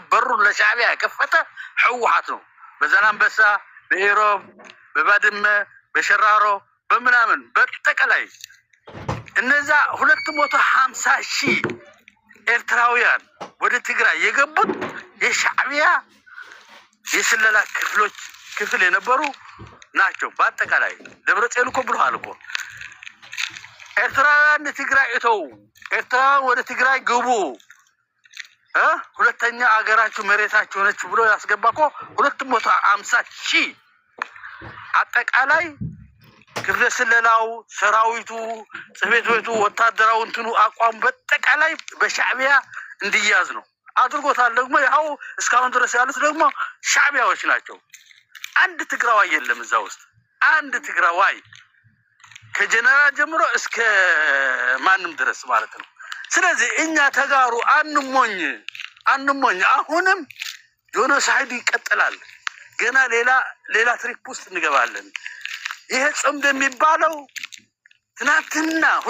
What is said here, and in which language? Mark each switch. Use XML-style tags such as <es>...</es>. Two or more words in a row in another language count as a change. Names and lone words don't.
<am>በሩን ለሻዕቢያ የከፈተ ህወሓት ነው። በዛላምበሳ፣ በኢሮብ፣ በባድመ፣ በሸራሮ በምናምን በጠቅላይ እነዛ 250,000 ኤርትራውያን ወደ ትግራይ የገቡት የሻዕቢያ የስለላ ክፍል የነበሩ ናቸው። በአጠቃላይ ደብረጽዮን እኮ ብለዋል እኮ ኤርትራውያን ትግራይ እተው፣ ኤርትራውያን ወደ ትግራይ ግቡ፣ ሁለተኛ አገራችሁ መሬታችሁ ነች ብሎ ያስገባ እኮ 250,000 አጠቃላይ ክፍለ ስለላው ሰራዊቱ ጽሕፈት ቤቱ ወታደራው እንትኑ አቋም በአጠቃላይ በሻዕቢያ እንዲያዝ ነው አድርጎታል። ደግሞ ያው እስካሁን ድረስ ያሉት ደግሞ ሻዕቢያዎች ናቸው። አንድ ትግራዋይ የለም እዛ ውስጥ አንድ ትግራዋይ ከጀነራል ጀምሮ እስከ ማንም ድረስ ማለት ነው። ስለዚህ እኛ ተጋሩ አንሞኝ። አሁንም ጆኖሳይድ ይቀጥላል። ገና ሌላ ትሪፕ ውስጥ እንገባለን። ይሄ ጽምድ የሚባለው ትናንትና</am>